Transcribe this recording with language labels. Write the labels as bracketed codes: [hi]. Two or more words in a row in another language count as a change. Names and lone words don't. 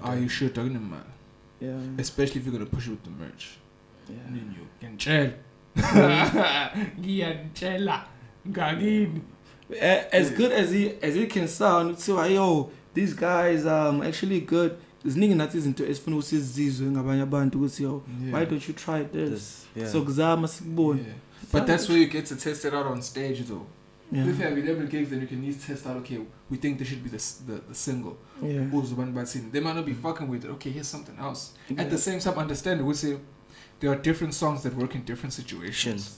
[en] Are you sure talking about? Yeah. Especially if you're gonna push it with the merch. Yeah. And then you can chill. As good as it can sound, so yo, these guys actually good. This nigga not into [zu] esifuna usizizwe ngabanye abantu ukuthi yo, [en] why don't you try this? [zu] So kuzama sikubone. [en] But that's where you get to test it out on stage though. Yeah. If you have 11 gigs, then you can at least test out, okay, we think this should be the single. Yeah. They might not be fucking with it. Okay, here's something else. Yeah. At the same time, understand, we say there are different songs that work in different situations.